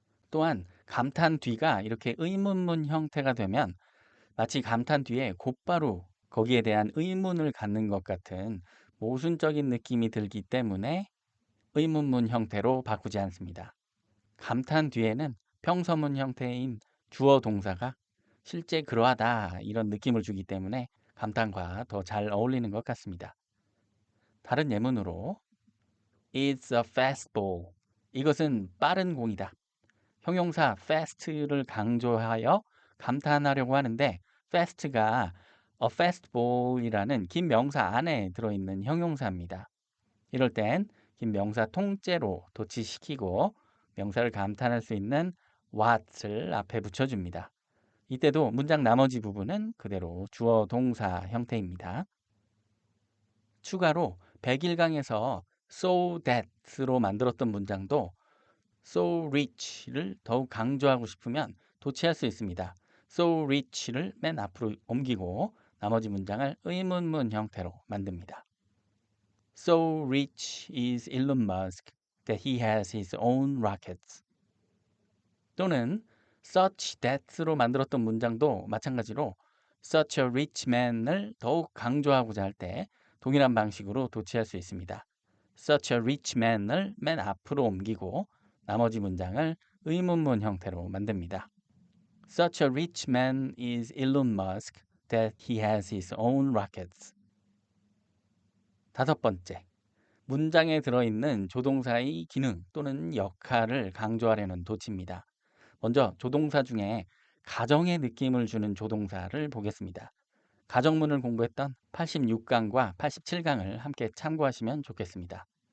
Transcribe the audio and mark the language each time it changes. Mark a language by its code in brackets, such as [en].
[ko] 또한 감탄 뒤가 이렇게 의문문 형태가 되면 마치 감탄 뒤에 곧바로 거기에 대한 의문을 갖는 것 같은 모순적인 느낌이 들기 때문에 의문문 형태로 바꾸지 않습니다. 감탄 뒤에는 평서문 형태인 주어 동사가 실제 그러하다 이런 느낌을 주기 때문에 감탄과 더 잘 어울리는 것 같습니다. 다른 예문으로 [en] It's a fastball. [ko] 이것은 빠른 공이다. 형용사 fast를 강조하여 감탄하려고 하는데 fast가 a fastball이라는 긴 명사 안에 들어있는 형용사입니다. 이럴 땐 긴 명사 통째로 도치시키고 명사를 감탄할 수 있는 what을 앞에 붙여줍니다. 이때도 문장 나머지 부분은 그대로 주어 동사 형태입니다. 추가로 101강에서 so that로 만들었던 문장도 so rich를 더욱 강조하고 싶으면 도치할 수 있습니다. so rich를 맨 앞으로 옮기고 나머지 문장을 의문문 형태로 만듭니다. [en] So rich is Elon Musk that he has his own rockets. [ko] 또는 such that로 만들었던 문장도 마찬가지로 such a rich man을 더욱 강조하고자 할 때 동일한 방식으로 도치할 수 있습니다. such a rich man을 맨 앞으로 옮기고 나머지 문장을 의문문 형태로 만듭니다. [en] Such a rich man is Elon Musk that he has his own rockets. [ko] 다섯 번째, 문장에 들어있는 조동사의 기능 또는 역할을 강조하려는 도치입니다. 먼저 조동사 중에 가정의 느낌을 주는 조동사를 보겠습니다. 가정문을 공부했던 86강과 87강을 함께 참고하시면 좋겠습니다.